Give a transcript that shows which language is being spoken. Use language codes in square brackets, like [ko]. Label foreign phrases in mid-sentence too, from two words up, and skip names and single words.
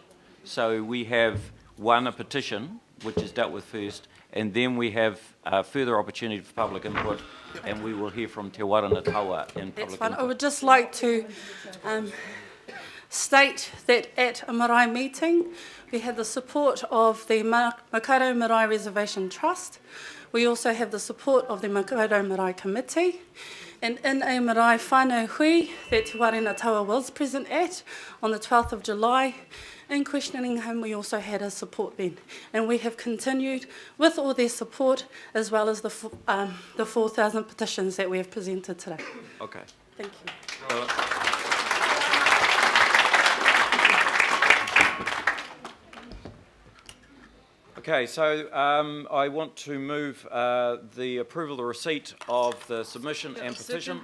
[en] So we have a petition, which is dealt with first, and then we have further opportunity for public input, and we will hear from Te Warana Taua in That's public fine. input. I would just like to state that at a marae meeting, we had the support of the Makaurau Marae Reservation Trust. We also have the support of the Makaurau Marae Committee. And in a [mi] marae whānau hui [en] that Te Warana Taua was present at on the 12th of July, in questioning him, we also had his support then. And we have continued with all their support, as well as the 4,000 petitions that we have presented today. Okay. Thank you. Okay, so I want to move the approval of the receipt of the submission and petition.